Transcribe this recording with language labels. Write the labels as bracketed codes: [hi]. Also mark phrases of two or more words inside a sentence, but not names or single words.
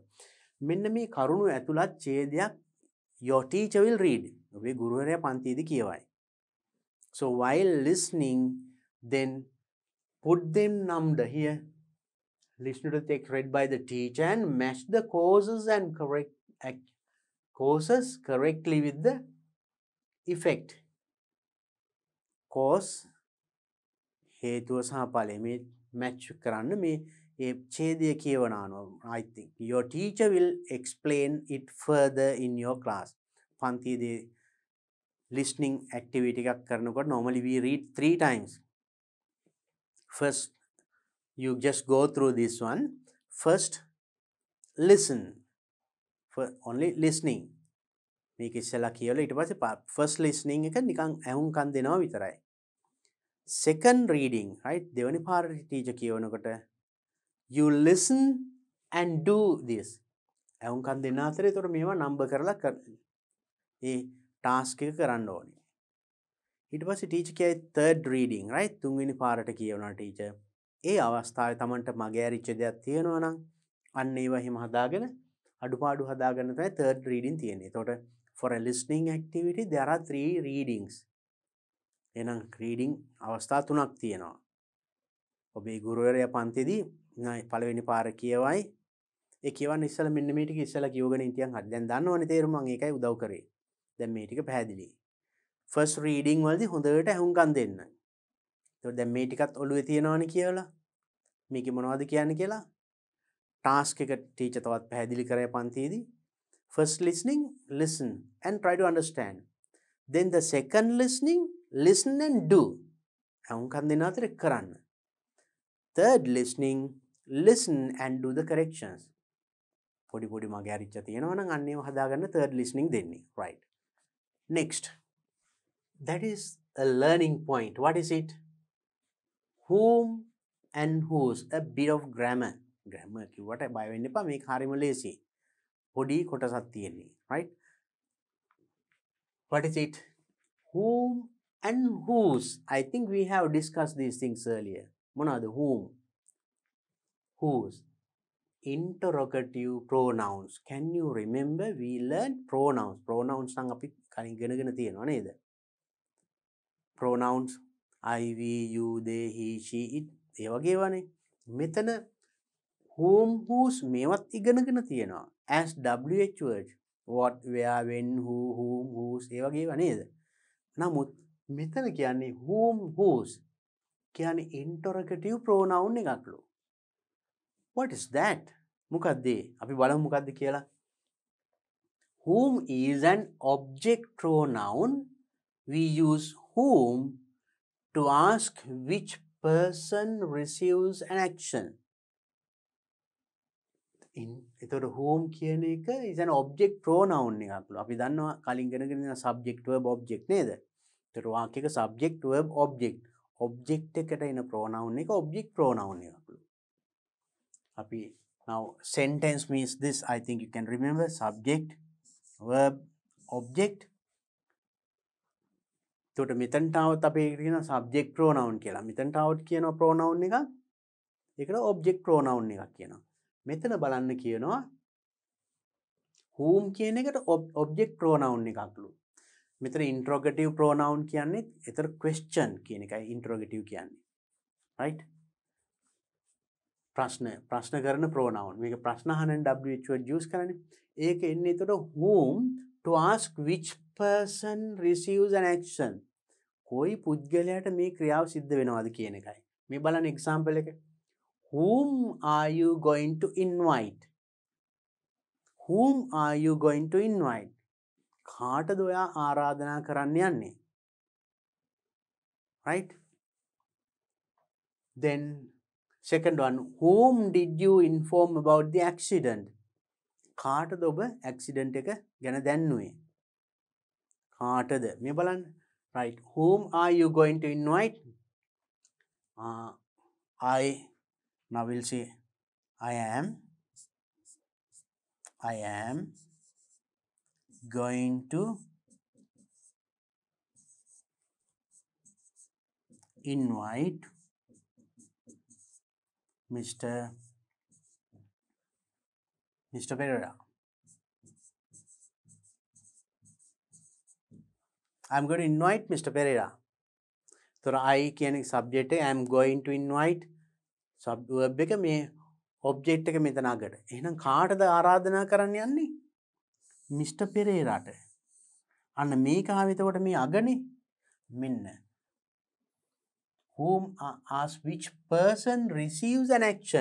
[si] මෙන්න මේ කරුණු ඇතුළත් ඡේදයක් [en] your teacher will read. [si] ඔබේ ගුරුවරයා පන්තියේදී කියවයි. [en] So while listening, then put them number here. Listen to the text read by the teacher and match the causes correctly with the effect. [si] Cause හේතුව සහ ඵලය මේ match කරන්න මේ ඒ ඡේදය කියවනවා. [en] I think your teacher will explain it further in your class. පන්තියේදී listening activity [si] එකක් කරනකොට [en] normally we read 3 times. First you just go through this one. First listen for only listening. [si] මේක ඉස්සෙල්ලා කියවලා ඊට පස්සේ [en] first listening [si] එක නිකන් ඇහුම්කන් දෙනවා විතරයි. [en] Second reading, right? [si] දෙවෙනි පාරට [en] teacher කියවනකොට you listen and do this. [si] ඇහුම්කන් දෙන්න අතරේ ඒතර මේවා number කරලා ඒ task එක කරන්න ඕනේ. ඊට පස්සේ [en] teacher කියයි third reading, right? [si] තුන්වෙනි පාරට කියවනවා teacher. ඒ අවස්ථාවේ Tamanට මගේ ඇරිච්ච දෙයක් තියෙනවා නම් අන්න ඒවා හිම හදාගෙන අඩුපාඩු හදාගන්න තමයි [en] third reading [si] තියෙන්නේ. [en] එතකොට for a listening activity there are 3 readings. [si] එහෙනම් reading අවස්ථා 3ක් තියෙනවා. ඔබේ ගුරුවරයා පන්තිදී පළවෙනි පාර කියවයි. ඒ කියවන්න ඉස්සෙල්ලා මෙන්න මේ ටික ඉස්සෙල්ලා කියවගෙන ඉතින් හරි. දැන් දන්නවනේ තේරුම මම ඒකයි උදව් කරේ. දැන් මේ ටික පැහැදිලි. [en] first reading [si] වලදී හොඳට අහුම්කම් දෙන්න. එතකොට දැන් මේ ටිකත් ඔළුවේ තියනවනේ කියලා. මේකේ මොනවද කියන්නේ කියලා task එක teacher තවත් පැහැදිලි කරේ පන්තියේදී. [en] First listening, listen and try to understand. Then the second listening, listen and do. [si] අහුම්කම් දෙන්න අතරේ කරන්න. [en] Third listening, listen and do the corrections. [si] පොඩි මගේ අරිච්ච තියෙනවා නම් අන්න ඒව හදාගන්න [en] third listening [si] දෙන්නේ. Right. [en] Next. That is a learning point. What is it? Whom and whose. A bit of grammar. [si] Grammar කිව්වට බය වෙන්න එපා. මේක හරියම ලේසි. පොඩි කොටසක් තියෙන්නේ. [en] Right? What is it? Whom and whose. I think we have discussed these things earlier. මොනවාද whom? Whose. Interrogative pronouns. Can you remember we learned pronouns. [si] Pronouns නම් අපි කලින් ඉගෙනගෙන තියෙනවා නේද? [en] Pronouns I, we, you, they, he, she, it. [si] ඒ වගේ වනේ. මෙතන [en] whom, whose [si] මේවත් ඉගෙනගෙන තියෙනවා. [en] As WH words. What, where, when, whom, whose [si] ඒ වගේ ඒවා නේද? නමුත් මෙතන කියන්නේ [en] whom, whose. [si] කියන්නේ [en] interrogative pronoun [si] එකක්ලු. [en] What is that? [si] මොකක්ද ඒ? අපි බලමු මොකක්ද කියලා. [en] Whom is an object pronoun. We use whom to ask which person receives an action. එතකොට whom [si] කියන එක [en] is an object pronoun එකක්ලු. [si] අපි දන්නවා කලින් ඉගෙනගෙන ඉන්න [en] subject verb object [si] නේද? එතකොට වාක්‍යයක [en] subject verb object. [si] object එකට එන pronoun එක [en] object pronoun [si] එකක්ලු. [en] අපි now sentence means this. I think you can remember subject verb object. [si] එතකොට මෙතනට આવත් අපි කියන [en] subject pronoun [si] කියලා. මෙතනට આવත් කියනවා pronoun එකක්. ඒකට [en] object pronoun [si] එකක් කියනවා. මෙතන බලන්න කියනවා whom කියන එකට [en] object pronoun [si] එකක්ලු. මෙතන [en] interrogative pronoun [si] කියන්නේ ඒතර question කියන එකයි interrogative කියන්නේ. right? ප්‍රශ්න කරන pronoun. මේක ප්‍රශ්න අහන [en] WH word use [si] කරන්නේ. ඒක එන්නේ ඒතර [en] whom to ask which person receives an action. [si] කොයි පුද්ගලයාට මේ ක්‍රියාව සිද්ධ වෙනවද කියන එකයි. මේ බලන්න example එක. [en] Whom are you going to invite? Whom are you going to invite? [si] කාටද ඔයා ආරාධනා කරන්න යන්නේ? [en] Right? Then second one, whom did you inform about the accident? [si] කාටද ඔබ accident එක ගැන දැන්නුවේ? කාටද? මේ බලන්න. [en] Right. Whom are you going to invite? Now we'll see. I am going to invite Mr. Pereira. I'm going to invite Mr. Pereira. So I කියන subject එක I'm going to invite verb [si] එක මේ [en] object [si] එක මෙතන අගට. එහෙනම් කාටද ආරාධනා කරන්න යන්නේ? Mr. Pereiraට. අන්න මේක ආව එතකොට මේ අගනේ. මෙන්න. [en] Whom asks which person receives an action.